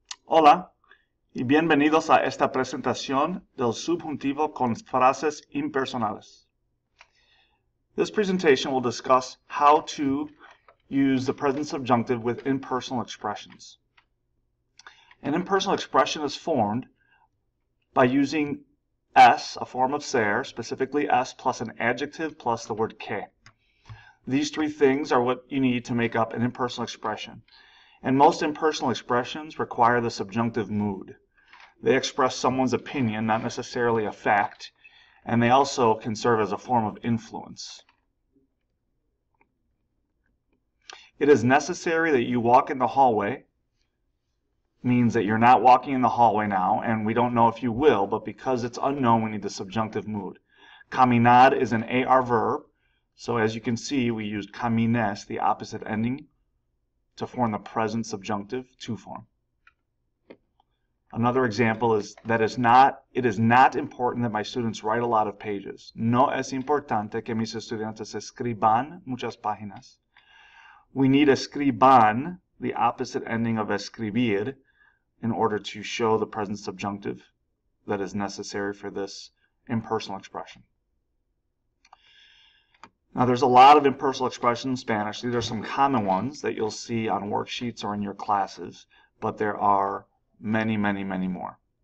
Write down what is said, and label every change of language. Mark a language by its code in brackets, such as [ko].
[es] Hola y bienvenidos a esta presentación del subjuntivo con frases impersonales. [en] This presentation will discuss how to use the present subjunctive with impersonal expressions. An impersonal expression is formed by using s, a form of ser, specifically s plus an adjective plus the word que. These three things are what you need to make up an impersonal expression. And most impersonal expressions require the subjunctive mood. They express someone's opinion, not necessarily a fact, and they also can serve as a form of influence. It is necessary that you walk in the hallway, means that you're not walking in the hallway now, and we don't know if you will, but because it's unknown, we need the subjunctive mood. Caminar is an AR verb, so as you can see, we used camines, the opposite ending, to form the present subjunctive to form. Another example is that it is not important that my students write a lot of pages. [es] No es importante que mis estudiantes escriban muchas páginas. [en] We need escriban, the opposite ending of escribir, in order to show the present subjunctive that is necessary for this impersonal expression. Now, there's a lot of impersonal expressions in Spanish. These are some common ones that you'll see on worksheets or in your classes, but there are many, many, many more.